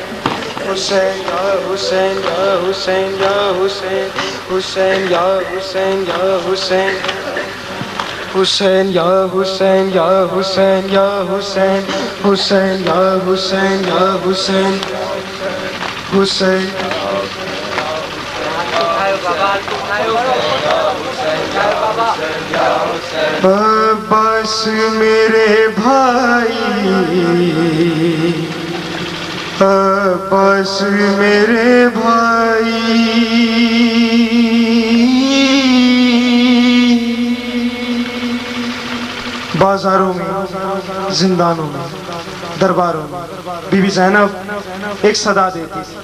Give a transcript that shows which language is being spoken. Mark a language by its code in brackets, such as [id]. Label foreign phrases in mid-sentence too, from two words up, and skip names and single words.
[ar] حسین یا حسین یا حسین یا حسین، حسین یا حسین یا حسین، حسین یا حسین یا حسین یا حسین، حسین یا حسین یا حسین، حسین. [ur] عباس میرے بھائی، عباس میرے بھائی، بازاروں میں، زندانوں میں، درباروں میں بی بی زینب ایک صدا دیتی،